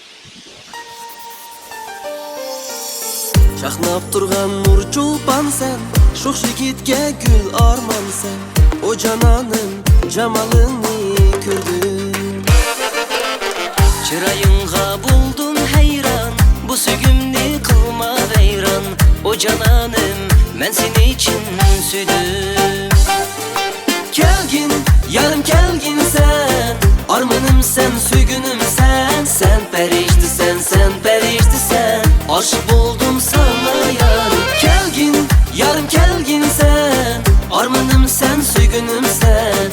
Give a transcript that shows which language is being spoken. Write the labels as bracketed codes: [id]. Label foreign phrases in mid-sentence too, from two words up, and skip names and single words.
[ug] Чакнап турган нур чулпан сен, шоқ жигитке гүл арман сен. О жананым, жамалыңны көрдүм. Чырайыңга болдум хайран, бу сүйгүмдү кылма вайран. О жананым, мен сени чын сүйдүм. Kelgin, yarım kelgin sen, armanım sen, süygünüm sen. Sen perişti sen, sen perişti sen, [tr] aşık oldum sana yar. [ug] Kelgin, yarım kelgin sen, armanım sen, süygünüm sen.